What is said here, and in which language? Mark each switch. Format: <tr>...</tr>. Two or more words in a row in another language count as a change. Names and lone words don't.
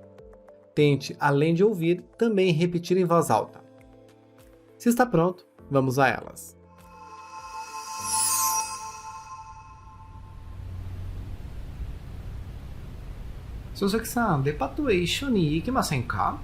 <pt>Tente, além de ouvir, também repetir em voz alta. Se está pronto, vamos a elas.</pt> <ja>佐々木さん、デパートへ一緒に行きませんか？</ja>